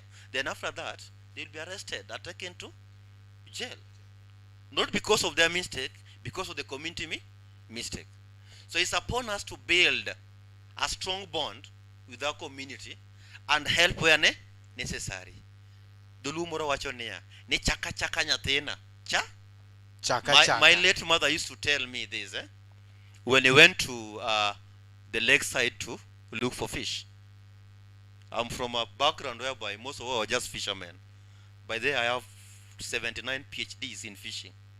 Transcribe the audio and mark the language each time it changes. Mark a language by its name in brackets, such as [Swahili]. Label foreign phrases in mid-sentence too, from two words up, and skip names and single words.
[English] Then after that, they'll be arrested and taken to jail. Not because of their mistake, because of the community mistake. So it's upon us to build a strong bond with our community and help where necessary. [Luo (Kenya and Tanzania)] Dulumoro wachonea ni chaka nyathina. [English] My late mother used to tell me this when he went to the lakeside to look for fish. I'm from a background whereby most of us are just fishermen. By there I have 79 PhDs in fishing.